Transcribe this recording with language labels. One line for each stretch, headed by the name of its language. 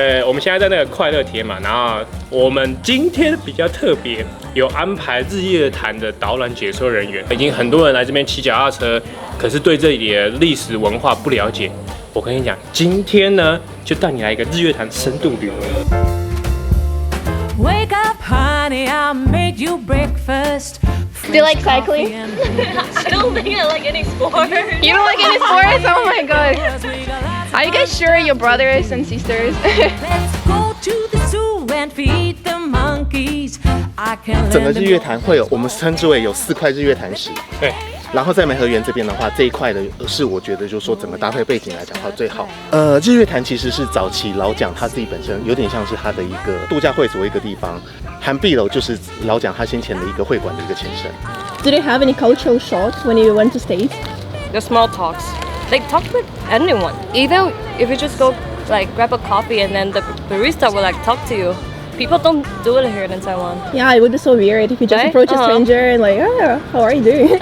Chinese: 我们现在在那个快乐铁马，然后我们今天比较特别，有安排日月潭的导览解说人员。已经很多人来这边骑脚踏车，可是对这里的历史文化不了解。我跟你讲，今天呢，就带你来一个日月潭深度旅游。
English: Wake up, honey, I'll make you breakfast. Do you like cycling? I don't think I like any sport. You don't like any sports? Oh my god. Are you guys sure you're brothers and sisters? Let's go to the zoo and feed the monkeys. I can
Chinese: 整个日月潭会有我们称之为有4块日月潭石。对。然后在梅河园这边的话，这一块的是我觉得就是说整个搭配背景来讲的话最好。日月潭其实是早期老蒋他自己本身有点像是他的一个度假会所一个地方，涵碧楼就是老蒋他先前的一个会馆的一个前身。
English: Did you have any cultural shocks when you went to States? The small talks. Like talk with anyone. Either if you just go like grab a coffee and then the barista will like talk to you. People don't do it here in Taiwan. Yeah, it would be so weird if you just right? approach a stranger and like, oh, how are you doing?